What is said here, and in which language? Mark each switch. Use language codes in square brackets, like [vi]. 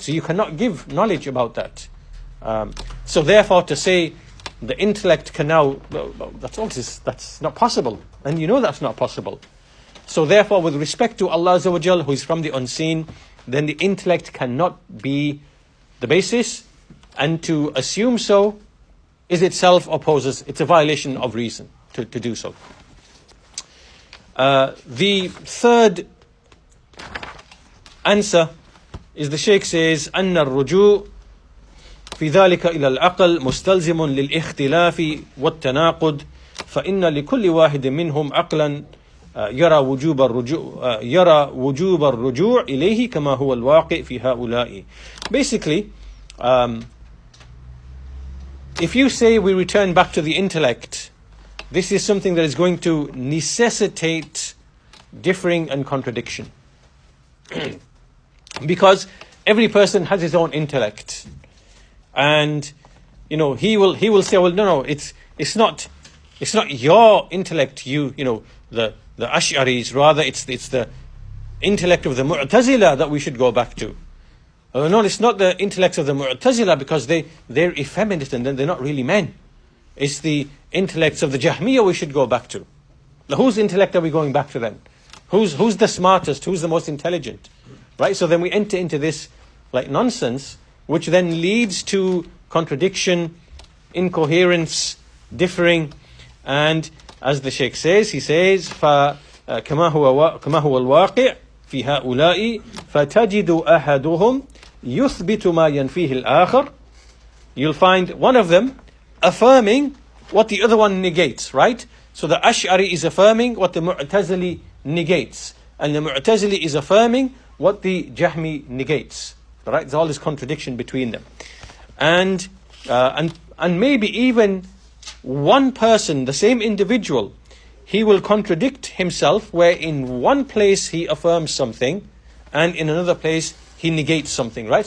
[en] So you cannot give knowledge about that. So therefore, to say the intellect can now, that's not possible, and that's not possible. So therefore, with respect to Allah Azza wa Jal, who is from the unseen, then the intellect cannot be the basis, and to assume so is itself opposes, it's a violation of reason to do so. The third answer is the Shaykh says, [ar] أن الرجوع في ذلك إلى العقل مستلزم للاختلاف والتناقض فإن لكل واحد منهم عقلا يرى وجوب الرجوع إليه كما هو الواقع في هؤلاء. [en] Basically, if you say we return back to the intellect, this is something that is going to necessitate differing and contradiction. Because every person has his own intellect. And he will say, well, no, it's not your intellect, the Ash'aris, rather it's the intellect of the Mu'tazila that we should go back to. No, it's not the intellects of the Mu'tazila, because they're effeminate and they're not really men. It's the intellects of the Jahmiyyah we should go back to. Now, whose intellect are we going back to then? Who's the smartest? Who's the most intelligent? Right? So then we enter into this like nonsense, which then leads to contradiction, incoherence, differing. And as the Shaykh says, he says, [ar] كما هو الواقع في هؤلاء فتجد أحدهم يثبت ما ينفيه الآخر. [en] You'll find one of them affirming what the other one negates, right? So the Ash'ari is affirming what the Mu'tazili negates, and the Mu'tazili is affirming what the Jahmi negates. Right? There's all this contradiction between them, and maybe even one person, the same individual, he will contradict himself, where in one place he affirms something, and in another place he negates something. Right?